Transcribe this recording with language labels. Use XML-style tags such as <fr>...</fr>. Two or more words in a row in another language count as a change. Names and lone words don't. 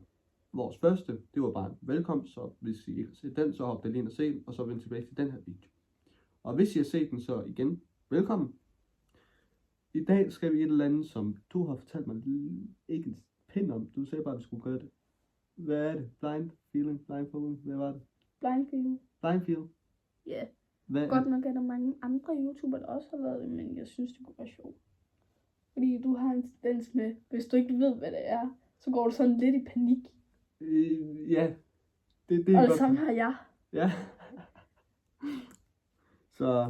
<da>Vores første, det var bare en velkomst, så hvis I ikke har set den, så hop lige ind og se den, og så vend tilbage til den her video. Og hvis I har set den, så igen, velkommen. I dag skal vi et eller andet, som du har fortalt mig ikke en pind om. Du sagde bare, at vi skulle gøre det. Hvad er det?</da> <en>Blind feeling? Blind feeling?</en> <da>Hvad var det?</da> <en>Blind feeling. Blind feeling?</en> <da>Ja. Hvad? Godt nok er der mange andre YouTubere, der også har lavet det, men jeg synes, det kunne være sjovt. Fordi du har en tendens med, hvis du ikke ved, hvad det er, så går du sådan lidt i panik. Ja. Det Og er det godt. samme har jeg. Ja. Så</da>